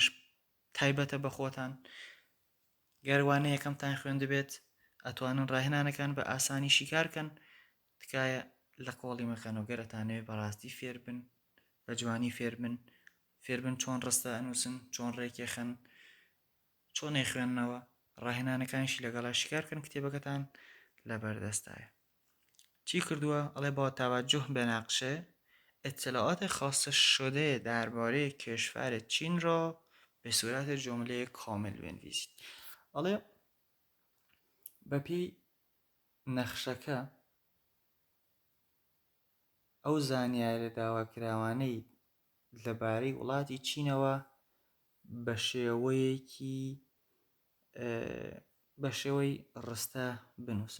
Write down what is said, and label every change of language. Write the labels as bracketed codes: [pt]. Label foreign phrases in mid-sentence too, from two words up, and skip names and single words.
[ckb] تایبەتە بە خۆتان گەروانە یەکەمتان خوێن دەبێت ئەتوانن ڕاهێنانەکان بە ئاسانی شیکارکەن تکایە لە کۆڵی مەکەنەوە گەرەتانەوێت بەڕاستی فێر بن بە جوانی فێر بن چۆن ڕستە ئەنووسن چۆن ڕێکێخن چۆنێ خوێندنەوە ڕاهێنانەکانشی لەگەڵا شیکارکەن کتێبەکەتان لەبەردەستایە. چی کردووە؟ [fa] ئەڵێ با توجه به نقشه اطلاعات خاص شده درباره کشور چین را به صورت جمله کامل بنویسید. [ckb] ئەڵێ بەپێی نەخشەکە ئەو زانیارە داواکراوانەی لەبارەی وڵاتی چینەوە بە شێوەی ڕستە بنووسن.